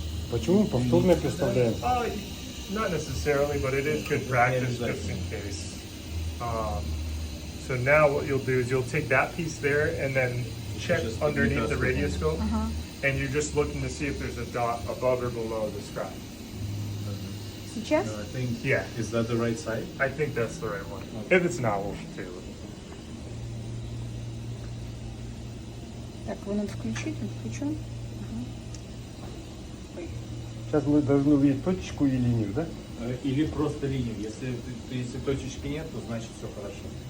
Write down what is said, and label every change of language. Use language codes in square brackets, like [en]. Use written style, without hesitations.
[ru] Почему повторно представляем? [en] Not necessarily, but it is good practice just in case. So now what you'll do is you'll take that piece there and then check Just underneath the underneath the- radioscope. And you're just looking to see if there's a dot above or below the scribe. [ru] Сейчас? [en] I think. Yeah. Is that the right side? I think that's the right one. If it's not, we'll do it. [ru] Так, его надо включить, он включен. Ой. Сейчас мы должны увидеть точечку и линию, да? Или просто линию. Если точечки нет, то значит все хорошо.